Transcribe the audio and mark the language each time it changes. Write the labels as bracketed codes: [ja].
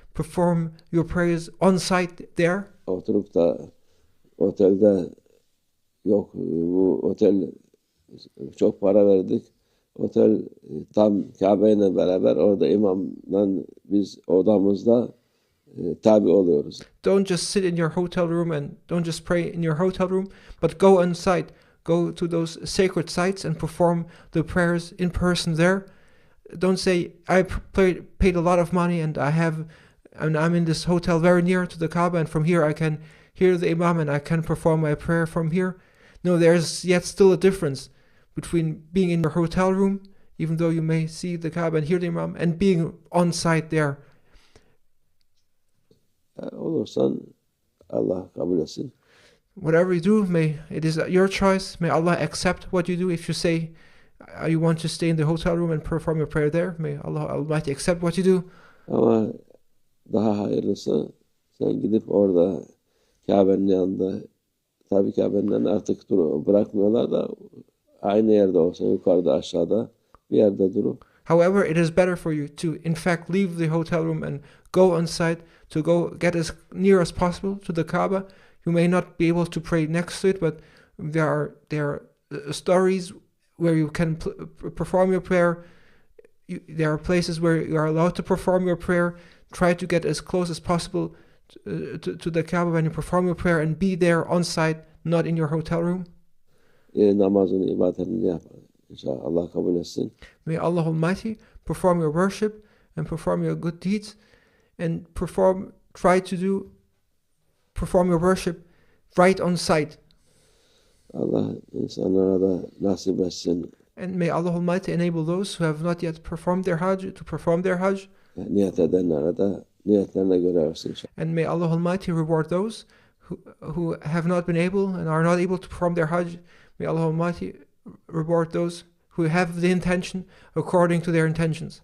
[en] Perform your prayers on site there. [tr] Oturup da otelde yok bu otel çok para verdik. Otel tam Kabe ile beraber orada imamla biz odamızda tabi oluyoruz. [en] Don't just sit in your hotel room and don't just pray in your hotel room, but go on site. Go to those sacred sites and perform the prayers in person there. Don't say, I paid a lot of money and I'm in this hotel very near to the Kaaba and from here I can hear the Imam and I can perform my prayer from here. No, there's yet still a difference between being in your hotel room, even though you may see the Kaaba and hear the Imam, and being on site there. [tr] Olursan Allah kabul etsin. [en] Whatever you do, it is your choice. May Allah accept what you do. If you say you want to stay in the hotel room and perform your prayer there, may Allah Almighty accept what you do. [tr] Ama daha hayırlısı sen gidip orada Kabe'nin yanında, tabii Kabe'nin yanında artık bırakmıyorlar da aynı yerde olsa, yukarıda aşağıda bir yerde durup. [en] However, it is better for you to in fact leave the hotel room and go on site, to go get as near as possible to the Kaaba. You may not be able to pray next to it, but there are stories where you can perform your prayer. There are places where you are allowed to perform your prayer. Try to get as close as possible to the Kaaba when you perform your prayer, and be there on site, not in your hotel room. [tr] Namazını, ibadetini yap. İnşallah Allah kabul etsin. [en] May Allah Almighty perform your worship and perform your good deeds, and try to perform your worship right on site. [tr] Allah insanlara da nasip etsin. [en] And may Allah Almighty enable those who have not yet performed their Hajj to perform their Hajj. [tr] Niyet edenlere de niyetlerine göre versin inşallah. [en] And may Allah Almighty reward those who have not been able and are not able to perform their Hajj. May Allah Almighty reward those who have the intention according to their intentions.